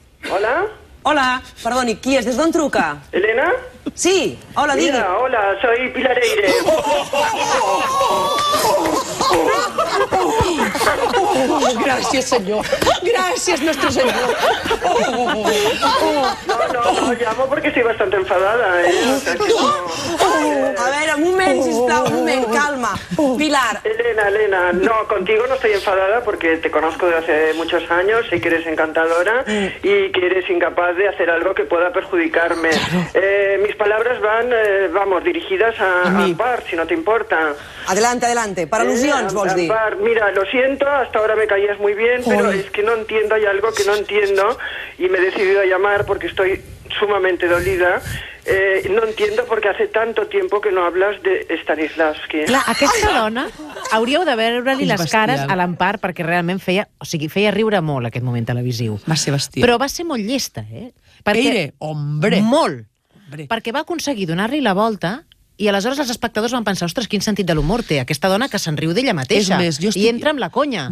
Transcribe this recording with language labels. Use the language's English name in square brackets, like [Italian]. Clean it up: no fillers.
[Catalan] Hola. Hola, perdoni, qui és? Des d'on truca? [Spanish] ¿Elena? [Catalan] Sí, hola, digui. [Spanish] Mira, hola, soy Pilar Eire. [Catalan] Gràcies, senyor. Gràcies, nuestro senyor. [Spanish] No, llamo porque estoy bastante enfadada, ¿eh? O sea que no... A ver, [Catalan] un moment, sisplau, un moment, calma. Pilar. [Spanish] Elena, no, contigo no estoy enfadada porque te conozco de hace muchos años, sé que eres encantadora y que eres incapaz de hacer algo que pueda perjudicarme. Mis palabras van, dirigidas a Ampar, si no te importa. Adelante. [Catalan] Per al·lusions, vols dir? [Spanish] Ampar, mira, lo siento, hasta ahora me caías muy bien, pero es que no entiendo, hay algo que no entiendo y me he decidido a llamar porque estoy sumamente dolida. No entiendo porque hace tanto tiempo que no hablas de Stanislavski. [Catalan] Clar, aquesta dona, hauríeu de veure-li És les bestial. cares a l'Empar perquè realment feia riure molt aquest moment televisiu. Va ser bestial. Però va ser molt llesta, [Spanish] Peire, hombre. [Catalan] Molt. [Spanish] Hombre. [Catalan] Perquè va aconseguir donar-li la volta i aleshores els espectadors van pensar, ostres, quin sentit de l'humor té aquesta dona que se'n riu d'ella mateixa i entra amb la conya.